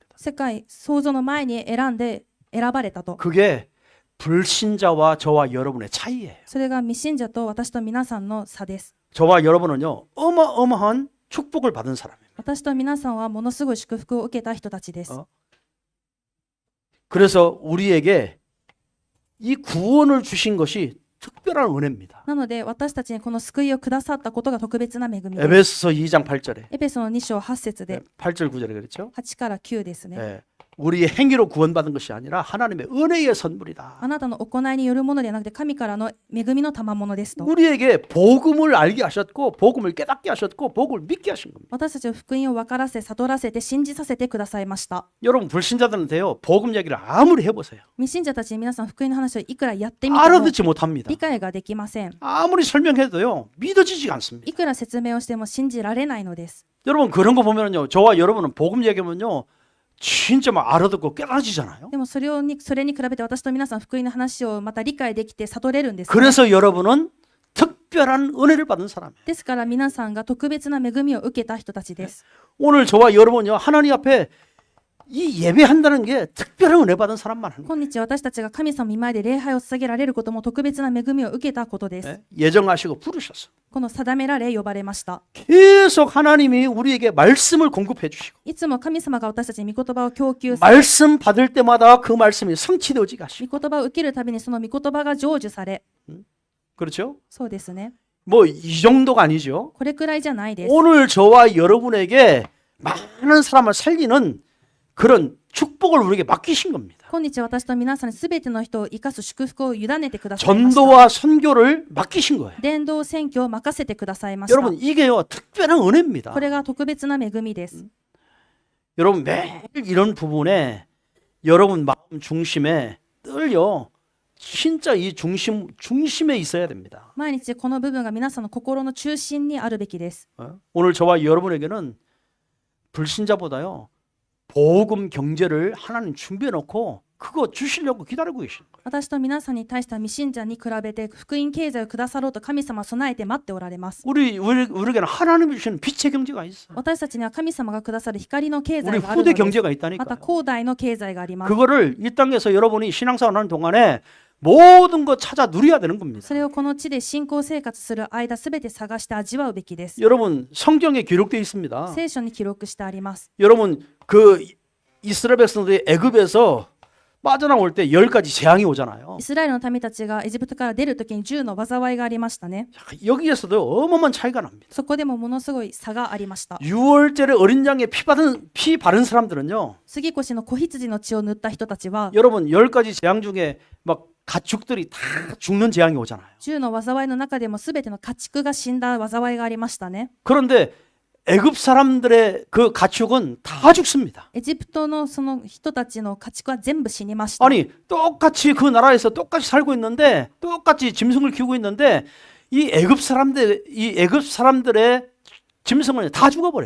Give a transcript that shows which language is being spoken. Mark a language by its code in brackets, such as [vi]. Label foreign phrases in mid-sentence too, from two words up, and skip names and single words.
[ja] 世界創造の前に選ばれたと。 [ko] 그게 불신자와 저와 여러분의 차이예요. [ja] それが未信者と私と皆さんの差です。 [ko] 저와 여러분은요, 어마어마한 축복을 받은 사람입니다. [ja] 私と皆さんはものすごい祝福を受けた人たちです。 [ko] 그래서 우리에게 이 구원을 주신 것이 특별한 특별한 은혜입니다. [ja] なので私たちにこの救いをくださったことが特別な恵みです。 [ko] 에베소서 2장 8절에 [ja] エペソの2章8節で [ko] 8절 9절에 그랬죠. [ja] 8 から9ですね。 [ko] 예. 우리의 행위로 구원받은 것이 아니라 하나님의 은혜의 선물이다. [ja] あなたの行いによるものではなくて神からの恵みの賜物ですと。 [ko] 우리에게 복음을 알게 하셨고 복음을 깨닫게 하셨고 복음을 믿게 하신 겁니다. [ja] 私たちを福音を分からせ、悟らせて、信じさせてくださいました。 [ko] 여러분 불신자들한테요 복음 얘기를 아무리 해보세요. [ja] 未信者たちに皆さん福音の話をいくらやってみても [ko] 알아듣지 못합니다. [ja] 理解ができません。 [ko] 아무리 설명해도요 믿어지지가 않습니다. [ja] いくら説明をしても信じられないのです。 [ko] 여러분 그런 거 보면요 저와 여러분은 복음 얘기하면요 진짜 막 알아듣고 깨달아지잖아요. [ja] でもそれに比べて私と皆さん福音の話をまた理解できて悟れるんです、ね。 [ko] 그래서 여러분은 특별한 은혜를 받은 사람이에요. [ja] ですから皆さんが特別な恵みを受けた人たちです。 [ko] 오늘 저와 여러분요 하나님 앞에 이 예배한다는 게 특별한 은혜 받은 사람만 하는 거예요. [ja] 今日私たちが神様の前で礼拝を捧げられることも特別な恵みを受けたことです。 [ko] 네? 예정하시고 부르셨어. [ja] この定められ呼ばれました。 [ko] 계속 하나님이 우리에게 말씀을 공급해 주시고 [ja] いつも神様が私たちに御言葉を供給され、 [ko] 말씀 받을 때마다 그 말씀이 성취되어지게 하시고 [ja] 御言葉を受けるたびにその御言葉が成就され、 [ko] 그렇죠? [ja] そうですね。 [ko] 뭐 이 정도가 아니죠. [ja] これくらいじゃないです。 [ko] 오늘 저와 여러분에게 많은 사람을 살리는 그런 축복을 우리에게 맡기신 겁니다. [ja] 今日私と皆さんに全ての人を生かす祝福を委ねてくださいました。 [ko] 전도와 선교를 맡기신 거예요. [ja] 伝道宣教を任せてくださいました。 [ko] 여러분 이게요 특별한 은혜입니다. [ja] これが特別な恵みです。 [ko] 여러분 매일 이런 부분에 여러분 마음 중심에 늘요 진짜 이 중심에 있어야 됩니다. [ja] 毎日この部分が皆さんの心の中心にあるべきです。 [ko] 오늘 저와 여러분에게는 불신자보다요 복음 경제를 하나님 준비해 놓고 그거 주시려고 기다리고 계시는 거예요. [ja] 私と皆さんに対しては未信者に比べて福音経済をくださろうと神様は備えて待っておられます。 [ko] 우리에게는 하나님이 주시는 빛의 경제가 있어요. [ja] 私たちには神様がくださる光の経 [ko] 우리 [ja] 済がある [ko] 후대 [ja] のです。 [ko] 경제가 [ja] また [ko] 있다니까요. [ja] 後代の経済があります。 [ko] 그거를 이 땅에서 여러분이 신앙생활 하는 동안에 모든 거 찾아 누려야 되는 겁니다. [ja] それをこの地で信仰生活する間すべて探して味わうべきです。 [ko] 여러분 성경에 기록되어 있습니다. [ja] 聖書に記録してあります。 [ko] 여러분 그 이스라엘 백성들이 애굽에서 빠져나올 때 10가지 재앙이 오잖아요. [ja] イスラエルの民たちがエジプトから出るときに10の災いがありましたね。 [ko] 여기에서도 어마어마한 차이가 납니다. [ja] そこでもものすごい差がありました。 [ko] 6월절에 어린 양에 피 바른 사람들은요. [ja] 杉越の子羊の血を塗った人たちは [ko] 여러분 10가지 재앙 중에 막 가축들이 다 죽는 재앙이 오잖아요. [ja] 10 の災いの中でもすべての家畜が死んだ災いがありましたね。 [ko] 그런데 애굽 사람들의 그 가축은 다 죽습니다. [ja] エジプトのその人たちの家畜は全部死にました。 [ko] 아니 똑같이 그 나라에서 똑같이 살고 있는데 똑같이 짐승을 키우고 있는데 이 애굽 사람들의 짐승은 다 죽어버려요.